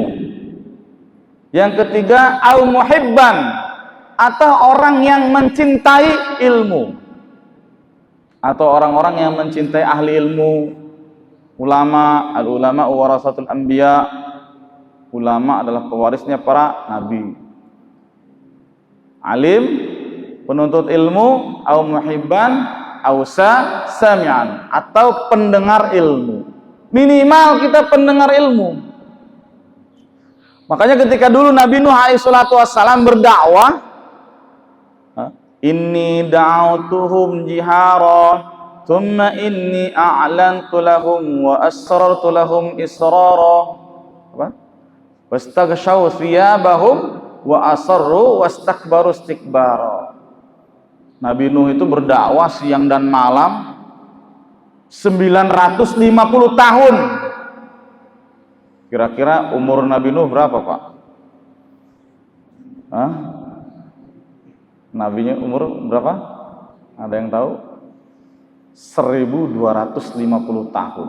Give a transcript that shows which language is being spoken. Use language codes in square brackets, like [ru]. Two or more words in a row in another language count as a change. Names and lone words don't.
[id] Yang ketiga [ar] أو محبا, [id] atau orang yang mencintai ilmu, atau orang-orang yang mencintai ahli ilmu. [ar] علماء، العلماء ورثة الأنبياء. [id] Ulama adalah pewarisnya para nabi. Alim, penuntut ilmu, [ar] أو محبا، أو سامعا, [id] atau pendengar ilmu. Minimal kita pendengar ilmu. Makanya ketika dulu Nabi Nuh [ar] عليه الصلاة والسلام berdakwah, إني دعوتهم جهارا ثم إني أعلنت لهم وأسررت لهم إسرارا. Apa? واستغشوا ثيابهم وأصروا واستكبروا استكبارا. [id] Nabi Nuh itu berdakwah siang dan malam 950 tahun. Kira-kira umur Nabi Nuh berapa, Pak? Hah? Nabinya umur berapa? Ada yang tahu? 1250 tahun.